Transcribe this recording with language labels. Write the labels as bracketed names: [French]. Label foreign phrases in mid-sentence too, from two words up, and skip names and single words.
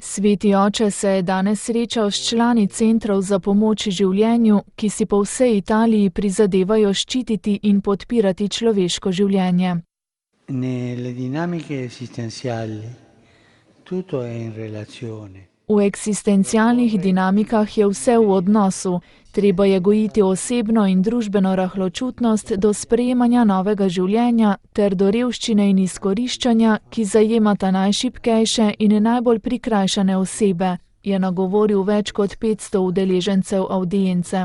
[Slovenian] Sveti oče se je danes srečal s člani centrov za pomoč življenju, ki si po vsej Italiji prizadevajo ščititi in podpirati človeško življenje. [Italian] Nelle dinamiche esistenziali tutto è in relazione. [Slovenian] V eksistencialnih dinamikah je vse v odnosu. Treba je gojiti osebno in družbeno rahločutnost do sprejemanja novega življenja ter do revščine in izkoriščanja, ki zajemata najšibkejše in najbolj prikrajšane osebe, je nagovoril več kot 500 udeležencev avdience.